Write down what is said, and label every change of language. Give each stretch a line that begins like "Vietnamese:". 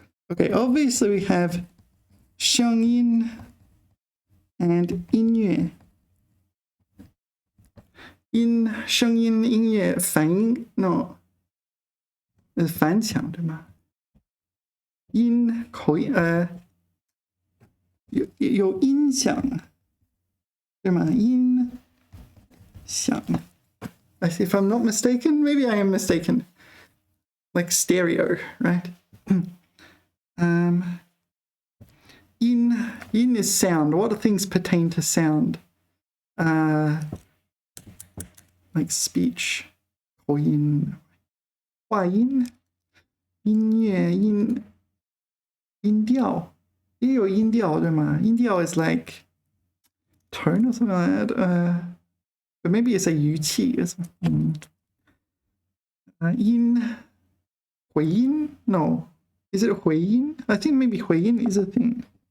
English: Okay, obviously we have 声音 and 音乐。
Chinese: 声音音乐反音
English: no，
Chinese: 反响对吗？口音有音响对吗？音响。
English: If I'm not mistaken, maybe I am mistaken. Like stereo, right? In is sound. What things pertain to sound? Like speech,
Chinese: 口音、话音、音乐、音调，也有音调对吗？
English: 音调 is like tone or something like that. But maybe it's a 语气 or something. 回音 no. Is it 回音?I think maybe 回音 is a thing.